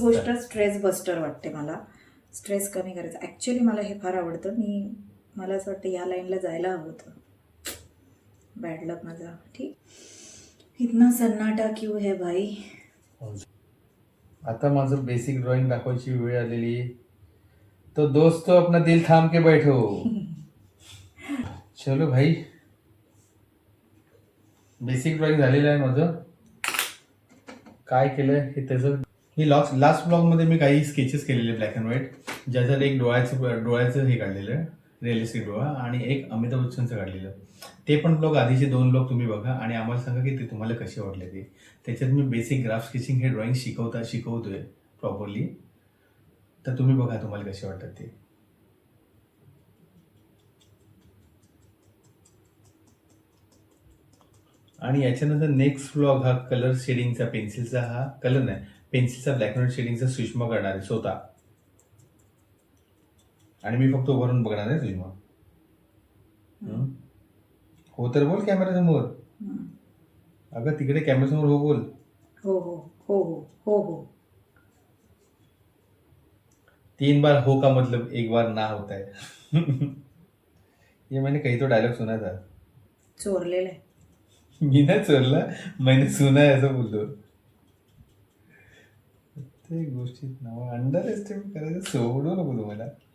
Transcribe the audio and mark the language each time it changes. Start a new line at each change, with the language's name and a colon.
Marathi: गोष्ट stress buster वाटते. मला स्ट्रेस कमी करायचं ऍक्च्युली मला हे फार आवडतं. मला असं वाटतं या लाईनला जायला हवं होतं. बॅड लक माझा.
Hindi: ठीक, इतना सन्नाटा क्यों है भाई?
Marathi: आता माझं बेसिक ड्रॉइंग दाखवायची वेळ आलेली.
Hindi: तो दोस्तों अपना दिल थांब के बैठो. चलो भाई,
Marathi: बेसिक ड्रॉइंग झालेलं आहे माझं. काय केलंय हे त्याचं मी लास्ट ब्लॉग मध्ये मी काही स्केचेस केलेले ब्लॅक अँड व्हाईट, ज्याच्यात एक डोळ्याचं हे काढलेलं रिअलिस्टिक डोळा आणि एक अमिताभ बच्चनचं काढलेलं. ते पण ब्लॉग, आधीचे 2 ब्लॉग तुम्ही बघा आणि आम्हाला सांगा की ते तुम्हाला कसे वाटले ते. त्याच्यात मी बेसिक ग्राफ स्केचिंग हे ड्रॉइंग शिकवतोय प्रॉपरली, तर तुम्ही बघा तुम्हाला कसे वाटतात ते. आणि याच्यानंतर नेक्स्ट ब्लॉग हा कलर शेडिंगचा, पेन्सिलचा, हा कलर नाही पेन्सिलचा ब्लॅक अँड व्हाईट शेडिंगचा सुषमा करणार आहे स्वतः, आणि मी फक्त उभारून बघणार आहे सुषमा. हो तर बोल कॅमेरा समोर. अगं तिकडे कॅमेरा समोर हो बोल. हो हो हो हो हो हो.
Hindi: 3 बार हो का मतलब 1 बार ना होता है. ये मैंने कहीं तो डायलॉग सुना था.
Marathi: चोरलेलं आहे. मी नाही चोरला,
Hindi: मैंने सुना है
Marathi: असं बोललो. ते गोष्टीत नाव अंडर एस्टिमेट करायचं सोडू नको तुम्हाला.